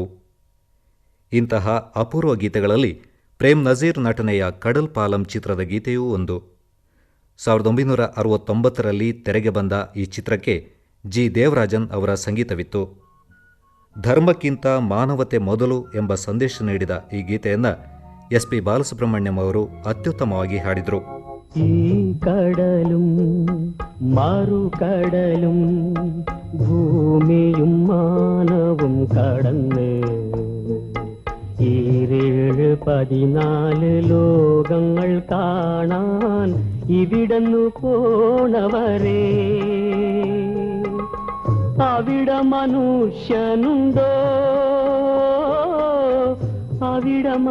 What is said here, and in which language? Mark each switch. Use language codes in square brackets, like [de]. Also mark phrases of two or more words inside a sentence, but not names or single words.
[kn] ಇಂತಹ ಅಪೂರ್ವ ಗೀತೆಗಳಲ್ಲಿ ಪ್ರೇಮ್ ನಜೀರ್ ನಟನೆಯ ಕಡಲ್ ಪಾಲಂ ಚಿತ್ರದ ಗೀತೆಯೂ ಒಂದು. 1969ರಲ್ಲಿ ತೆರೆಗೆ ಬಂದ ಈ ಚಿತ್ರಕ್ಕೆ ಜಿ. ದೇವರಾಜನ್ ಅವರ ಸಂಗೀತವಿತ್ತು. ಧರ್ಮಕ್ಕಿಂತ ಮಾನವತೆ ಮೊದಲು ಎಂಬ ಸಂದೇಶ ನೀಡಿದ ಈ ಗೀತೆಯನ್ನು ಎಸ್.ಪಿ. ಬಾಲಸುಬ್ರಹ್ಮಣ್ಯಂ ಅವರು ಅತ್ಯುತ್ತಮವಾಗಿ ಹಾಡಿದರು. [ml] ഈ കടലും മറുകടലും ഭൂമിയും മാനവും കടന്ന് 14 ലോകങ്ങൾ കാണാൻ ഇവിടന്നു പോണവരെ അവിട മനുഷ്യനുണ്ടോ അവിട